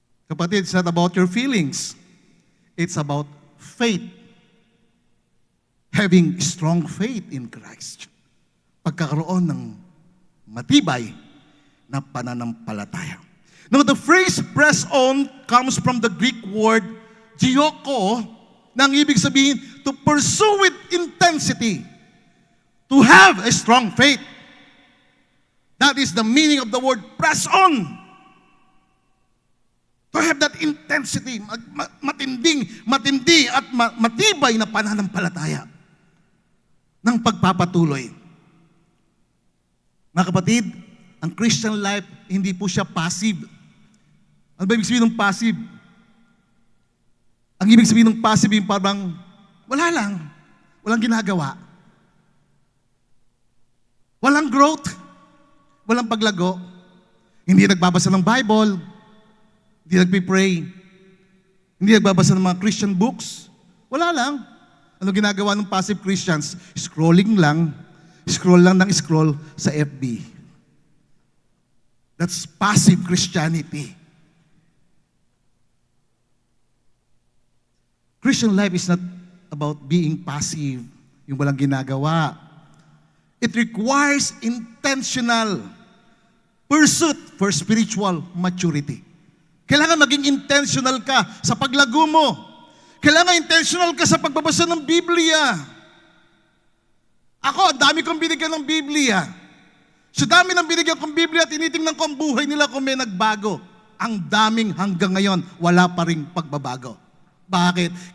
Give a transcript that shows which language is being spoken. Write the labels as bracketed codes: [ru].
[en] Kapatid, it's not about your feelings. It's about faith. Having strong faith in Christ. [tl] Pagkakaroon ng matibay na pananampalataya. [en] Now, the phrase press on comes from the Greek word dioko, [tl] na ang ibig sabihin, [en] to pursue with intensity. To have a strong faith. That is the meaning of the word press on. To have that intensity, [tl] matindi at matibay na pananampalataya ng pagpapatuloy. Mga kapatid, ang Christian life, hindi po siya passive. Ano ba ibig sabihin ng passive? Ang ibig sabihin ng passive, yung parang wala lang, walang ginagawa. Walang growth, walang paglago. Hindi nagbabasa ng Bible, hindi nagpipray, hindi nagbabasa ng mga Christian books. Wala lang. Ano ginagawa ng passive Christians? Scroll lang ng scroll sa FB. [en] That's passive Christianity. Christian life is not about being passive, [tl] yung walang ginagawa. [en] It requires intentional pursuit for spiritual maturity. [tl] Kailangan maging intentional ka sa paglago mo. Kailangan intentional ka sa pagbabasa ng Biblia. Ako, ang dami kong binigyan ng Biblia. Sa dami ng binigyan kong Biblia, tinitingnan ko ang buhay nila kung may nagbago. Ang daming hanggang ngayon, wala pa ring pagbabago. Bakit?